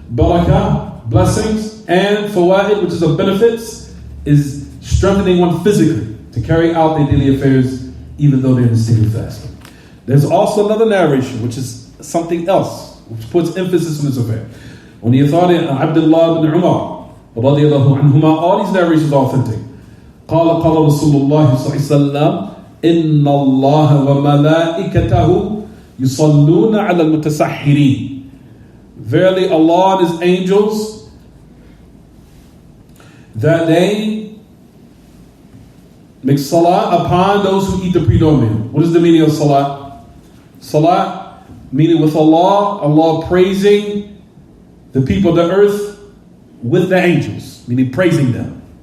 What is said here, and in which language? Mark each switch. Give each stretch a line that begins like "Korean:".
English: Barakah, blessings, and fawaid, which is of benefits, is strengthening one physically to carry out their daily affairs even though they're in the state of fasting. There's also another narration which is something else, which puts emphasis on this affair. On the authority of Abdullah bin Umar radiallahu anhuma, all these narrations are authentic.
Arabic: قال رسول الله صلى الله عليه وسلم إن الله وملائكته يصلون على المتسحرين.
English: Verily Allah and His angels, that they make salah upon those who eat the pre-dawn meal. What is the meaning of salah? Salah, meaning with Allah praising the people of the earth with the angels, meaning praising them.